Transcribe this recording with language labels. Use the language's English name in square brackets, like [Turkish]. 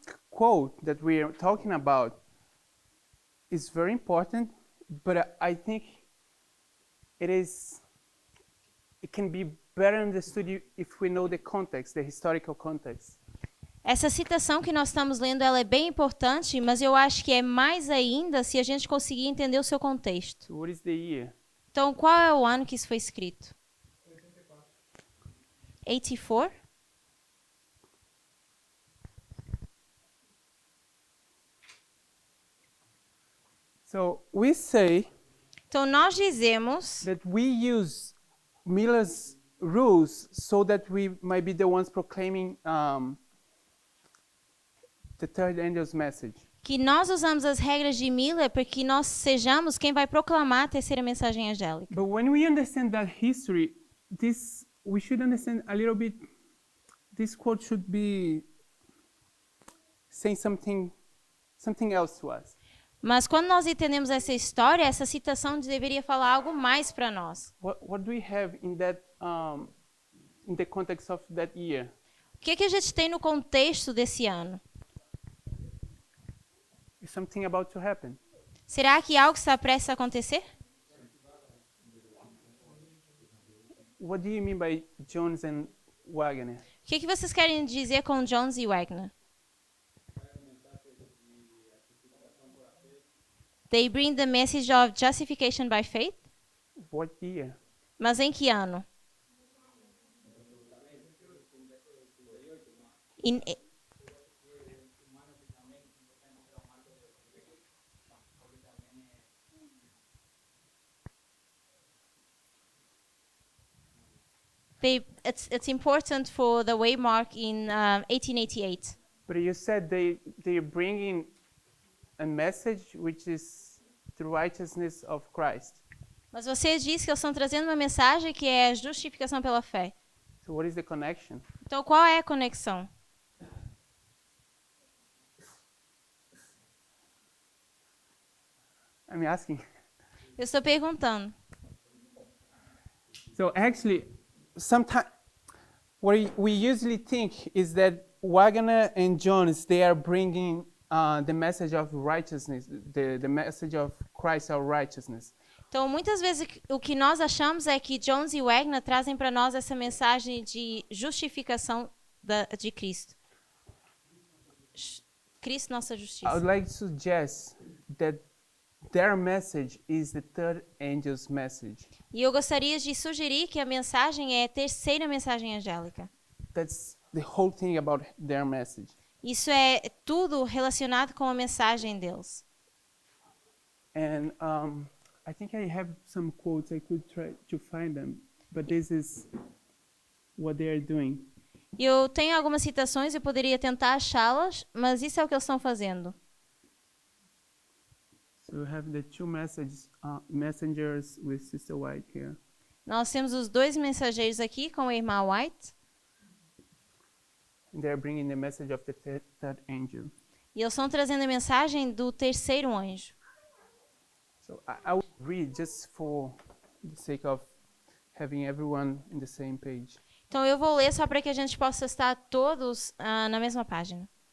[English] quote that we are talking about is very important, but I think it can be better understood if we know the context, the historical context. [Portuguese] Essa citação que nós estamos lendo, ela é bem importante, mas eu acho que é mais ainda se a gente conseguir entender o seu contexto. [English] So what is the year? [Portuguese] Então, qual é o ano que isso foi escrito? [English] 84? So we say [Portuguese] Então, nós dizemos [English] that we use Miller's rules so that we might be the ones proclaiming the third angel's message. [Portuguese] que nós usamos as regras de Miller para que nós sejamos quem vai proclamar a terceira mensagem angélica. [English] But when we understand that history, we should understand a little bit. This quote should be saying something else to us. [Portuguese] Mas quando nós entendemos essa história, essa citação deveria falar algo mais para nós. [English] What do we have in that in the context of that year? [Portuguese] O que a gente tem no contexto desse ano? [English] Is something about to happen? [Portuguese] Será que algo está prestes a acontecer? [English] What do you mean by Jones and Wagner? [Portuguese] O que vocês querem dizer com Jones e Wagner? [English] They bring the message of justification by faith? What year? [Portuguese] Mas em que ano? [English] It's important for the waymark in 1888. But you said they're bringing a message which is the righteousness of Christ. [Portuguese] Mas você diz que eles estão trazendo uma mensagem que é a justificação pela fé. [English] So what is the connection? [Portuguese] Então, qual é a conexão? [English] I'm asking. [Portuguese] Eu estou perguntando. [English] So actually, sometimes what we usually think is that Wagner and Jones, they are bringing the message of righteousness, the message of Christ, our righteousness. [Portuguese] Então, muitas vezes o que nós achamos é que Jones e Wagner trazem para nós essa mensagem de justificação de Cristo. Cristo, nossa [English] I would [Portuguese] justiça. [English] like to suggest that their message is the third angel's message. [Portuguese] E eu gostaria de sugerir que a mensagem é a terceira mensagem angélica. [English] That's the whole thing about their message. [Portuguese] Isso é tudo relacionado com a mensagem deles. [English] And I think I have some quotes. I could try to find them, but this is what they are doing. [Portuguese] Eu tenho algumas citações, eu poderia tentar achá-las, mas isso é o que eles estão fazendo. [English] So we have the two messengers with Sister White here. [Portuguese] Nós temos os dois mensageiros aqui com a irmã White. [English] And they're bringing the message of the third angel. [Portuguese] E eles estão trazendo a mensagem do terceiro anjo. [English] So I will read just for the sake of having everyone in the same page. [Portuguese] Então eu vou ler só para que a gente possa estar todos na mesma página.